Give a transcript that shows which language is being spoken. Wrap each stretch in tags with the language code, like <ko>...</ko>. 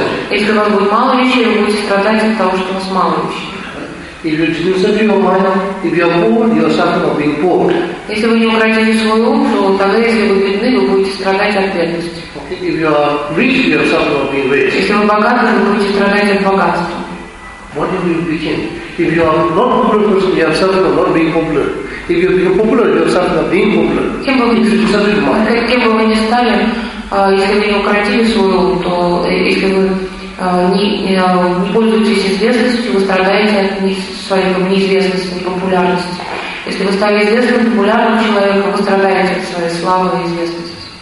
<ru>Если у вас будет мало вещей, вы будете страдать от того, что у вас мало вещей. Если вы не укротили свой ум, то тогда, если вы бедны, вы будете страдать от бедности.</ru> <en>If you are rich, you are suffering from being rich.</en> <ru>Если вы богаты, вы будете страдать от богатства.</ru> <en>What if you begin? If you are not popular person, you are suffering from not being popular. If you become popular, you are suffering from being popular.</en> <ru>Кем бы вы ни стали, если вы не укротили свой ум, то если вы не пользуетесь известностью, вы страдаете от своей неизвестности, непопулярности. Если вы стали известным, популярным человеком, вы страдаете от своей славы и известности.</ru>